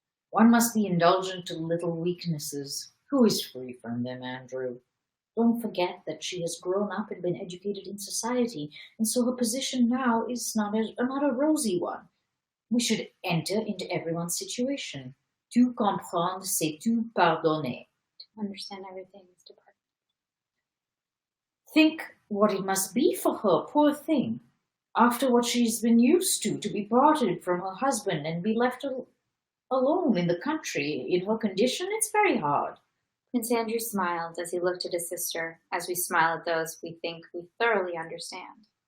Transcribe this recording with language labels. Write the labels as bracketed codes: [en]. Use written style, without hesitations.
[en] One must be indulgent to little weaknesses. Who is free from them, Andrew? Don't forget that she has grown up and been educated in society, and so her position now is not a rosy one. We should enter into everyone's situation. [fr] Tout comprendre, c'est tout pardonner. [en] To understand everything is to pardon. Think what it must be for her, poor thing, after what she's been used to be parted from her husband and be left alone in the country. In her condition, it's very hard. Prince Andrew smiled as he looked at his sister, as we smile at those we think we thoroughly understand.